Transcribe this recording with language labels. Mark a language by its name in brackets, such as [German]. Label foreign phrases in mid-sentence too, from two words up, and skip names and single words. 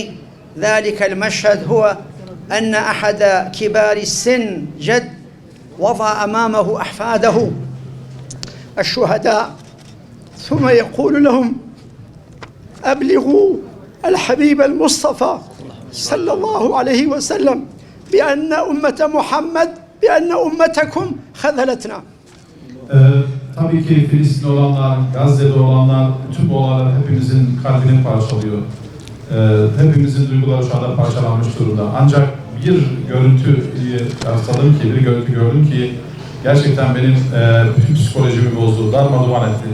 [Arabic] ذلك المشهد هو أن أحد كبار السن جد وضع أمامه أحفاده الشهداء ثم يقول لهم أبلغوا الحبيب المصطفى صلى الله عليه وسلم بأن أمة محمد بأن أمتكم خذلتنا. [Turkish] Tabii ki Filistin'de olanlar, Gazze'de olanlar, bütün bu olaylar hepimizin kalbini parçalıyor. Hepimizin duyguları şu anda parçalanmış durumda. Ancak bir görüntü gördüm ki gerçekten benim bütün psikolojimi bozdu, darmadağın etti.